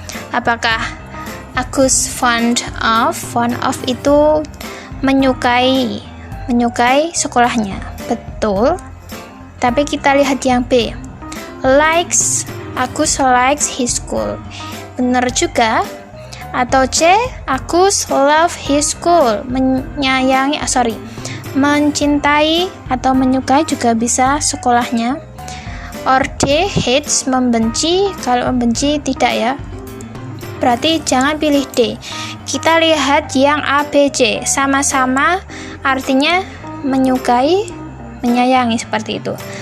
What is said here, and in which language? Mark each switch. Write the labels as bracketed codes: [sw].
[id] Apakah Agus [en] fond of [id] itu menyukai sekolahnya? Betul. Tapi kita lihat yang B. [en] Likes, Agus likes his school. [id] Benar juga. Atau [en] C, Agus love his school. [id] Mencintai atau menyukai juga bisa sekolahnya. [en] Or D, hates, [id] membenci. Kalau membenci tidak ya. Berarti jangan pilih D. Kita lihat yang A, B, C. Sama-sama artinya menyukai, menyayangi, seperti itu.